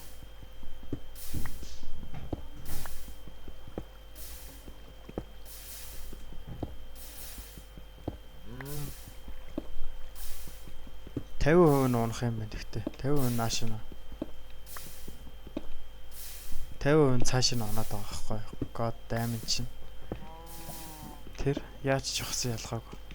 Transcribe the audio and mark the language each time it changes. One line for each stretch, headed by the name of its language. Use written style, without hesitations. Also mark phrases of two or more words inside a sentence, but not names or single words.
Mongolian: %50 унах юм байна гэхдээ 50% нааш нь 50% цааш нь унаад байгаа байхгүй юу?
English: God damn it чинь.
Mongolian: Тэр яаж ч ухсан ялгаагүй.